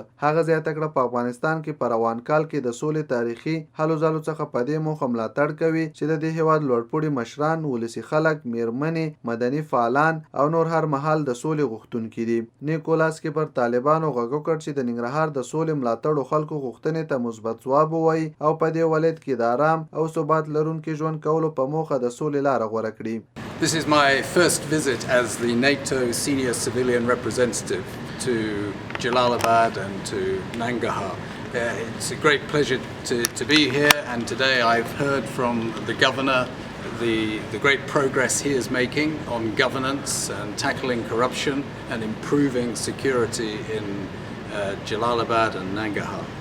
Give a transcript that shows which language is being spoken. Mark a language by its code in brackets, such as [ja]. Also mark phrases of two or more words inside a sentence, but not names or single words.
[ps] هغه زیاته کړه په افغانستان کې په روان کال کې د سولې تاریخي هلو ځلو څخه په دې موخه ملاتړ کوي چې د دې هېواد لوړپوړي مشران، ولسي خلک، میرمنې، مدني فعالان او نور هر مهال د سولې غوښتونکي دي. نیکولاس کې پر طالبانو غږ وکړ چې د ننګرهار د سولې ملاتړو خلکو غوښتنې ته مثبت ځواب ووایي او په دې ولایت کې د آرام او ثبات لرونکي ژوند کولو په موخه د سولې لاره غوره کړي. [en] This is my first visit as the NATO senior civilian representative to Jalalabad and to Nangarhar. It's a great pleasure to be here, and today I've heard from the governor the great progress he is making on governance and tackling corruption and improving security in Jalalabad and Nangarhar.